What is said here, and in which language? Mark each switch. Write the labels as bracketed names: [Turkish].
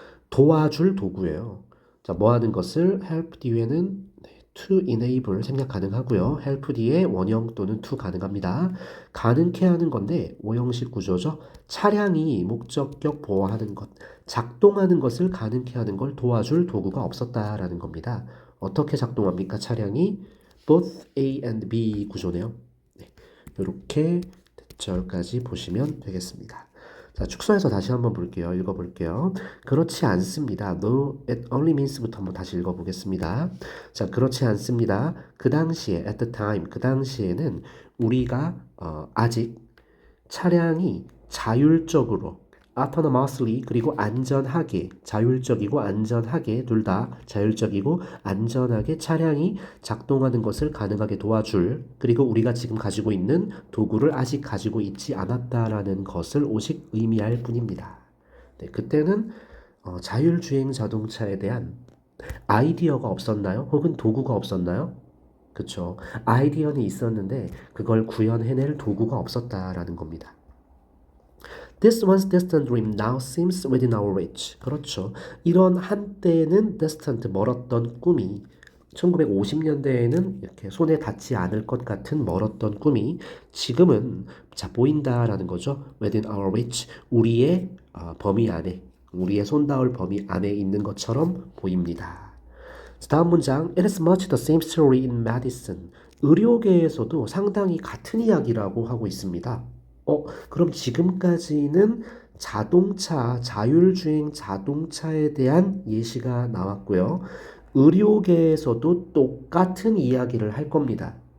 [Korean] 도와줄 도구예요. 자, 뭐 하는 것을 help 뒤에는 to enable 생략 가능하고요. help 뒤에 원형 또는 to 가능합니다. 가능케 하는 건데 오형식 구조죠. 차량이 목적격 보호하는 것, 작동하는 것을 가능케 하는 걸 도와줄 도구가 없었다라는 겁니다. 어떻게 작동합니까? 차량이 both A and B 구조네요. 네, 이렇게 대절까지 보시면 되겠습니다. 자, 축소해서 다시 한번 볼게요. 읽어볼게요. 그렇지 않습니다. [English] No, it only means [Korean] 부터 한번 다시 읽어보겠습니다. 자, 그렇지 않습니다. 그 당시에, [English] at the time, [Korean] 그 당시에는 우리가 아직 차량이 자율적으로 autonomously 그리고 안전하게 자율적이고 안전하게 둘 다 자율적이고 안전하게 차량이 작동하는 것을 가능하게 도와줄 그리고 우리가 지금 가지고 있는 도구를 아직 가지고 있지 않았다라는 것을 오직 의미할 뿐입니다. 네, 그때는 자율주행 자동차에 대한 아이디어가 없었나요? 혹은 도구가 없었나요? 그쵸. 아이디어는 있었는데 그걸 구현해낼 도구가 없었다라는 겁니다. [English] This once distant dream now seems within our reach. [Korean] 그렇죠. 이런 한때는 [English] distant, [Korean] 멀었던 꿈이 1950년대에는 이렇게 손에 닿지 않을 것 같은 멀었던 꿈이 지금은 자 보인다라는 거죠. [English] Within our reach, [Korean] 우리의 범위 안에, 우리의 손 닿을 범위 안에 있는 것처럼 보입니다. 다음 문장, [English] It is much the same story in medicine. [Korean] 의료계에서도 상당히 같은 이야기라고 하고 있습니다. 그럼 지금까지는 자동차, 자율주행 자동차에 대한 예시가 나왔고요. 의료계에서도 똑같은 이야기를 할 겁니다.